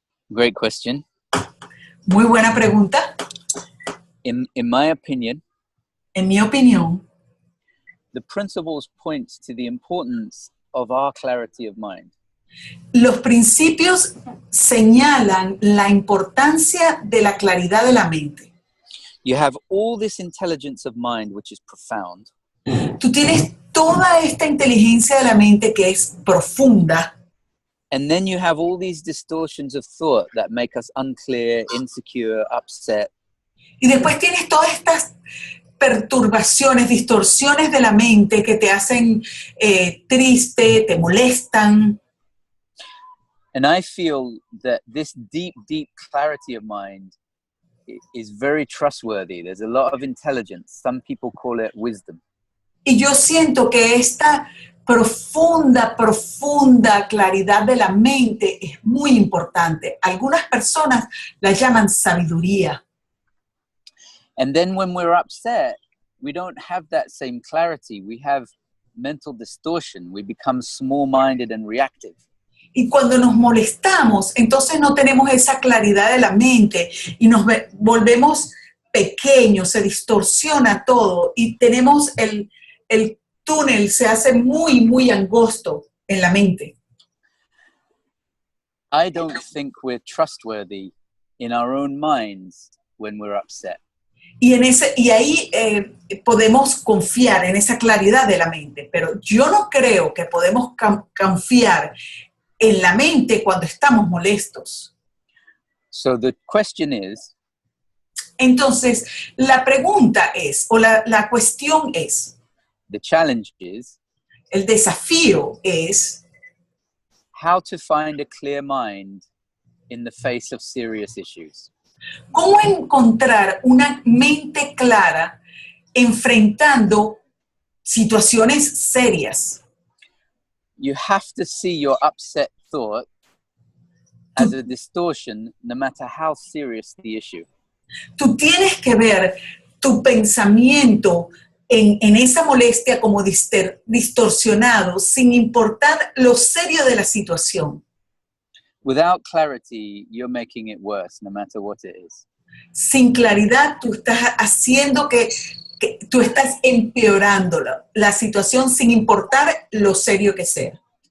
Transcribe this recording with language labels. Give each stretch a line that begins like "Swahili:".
English: Great question.
Spanish: Muy buena pregunta.
English: In my opinion,
Spanish: En mi opinión,
English: the principles point to the importance of our clarity of mind.
Spanish: los principios señalan la importancia de la claridad de la mente.
English: You have all this intelligence of mind, which is profound.
Spanish: Tú tienes toda esta inteligencia de la mente que es profunda.
English: And then you have all these distortions of thought that make us unclear, insecure, upset.
Spanish: Y después tienes todas estas perturbaciones, distorsiones de la mente que te hacen triste, te molestan.
English: And I feel that this deep, deep clarity of mind is very trustworthy. There's a lot of intelligence. Some people call it wisdom.
Spanish: Y yo siento que esta profunda claridad de la mente es muy importante. Algunas personas la llaman sabiduría.
English: And then when we're upset, we don't have that same clarity. We have mental distortion. We become small-minded and reactive.
Spanish: Y cuando nos molestamos, entonces no tenemos esa claridad de la mente y nos volvemos pequeños, se distorsiona todo y tenemos el túnel, se hace muy angosto en la mente.
English: I don't think we're trustworthy in our own minds when we're upset.
Spanish: Y ahí podemos confiar en esa claridad de la mente, pero yo no creo que podemos confiar en la mente cuando estamos molestos.
English: So the question is,
Spanish: entonces, la pregunta es, o la cuestión es,
English: the challenge is,
Spanish: el desafío es,
English: how to find a clear mind in the face of serious issues.
Spanish: ¿cómo encontrar una mente clara enfrentando situaciones serias?
English: You have to see your upset thought as a distortion, no matter how serious the issue.
Spanish: Tú tienes que ver tu pensamiento en esa molestia como distorsionado, sin importar lo serio de la situación.
English: Without clarity, you're making it worse, no matter what it is.
Spanish: Sin claridad, tú estás haciendo que que tú estás empeorando la situación sin importar lo serio que sea.